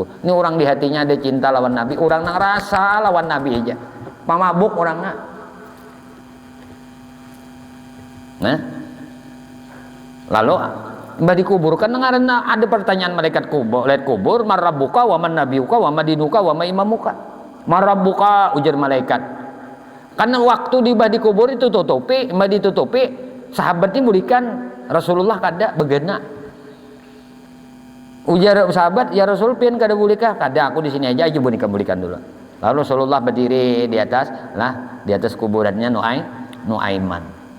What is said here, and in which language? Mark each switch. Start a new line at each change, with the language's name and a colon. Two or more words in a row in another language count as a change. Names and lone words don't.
Banjar: Ini orang di hatinya ada cinta lawan Nabi, orang nang rasa lawan Nabi aja pamabuk orangnya. Nah lalu Mbah dikuburkan ngaranna ada pertanyaan malaikat kubur, lihat kubur,
Arabic: ما ربك ومن نبيك وما دينك وما إمامك.
Banjar: Marabbuka ujar malaikat. Karena waktu di mbah dikubur itu tutupi, mbah ditutupi, sahabatnya mulikan Rasulullah kada begena. Ujar sahabat, ya Rasul pian kada bulikah? Kada, aku di sini aja bulikan dulu. Lalu Rasulullah berdiri di atas, di atas kuburannya Nuaiman.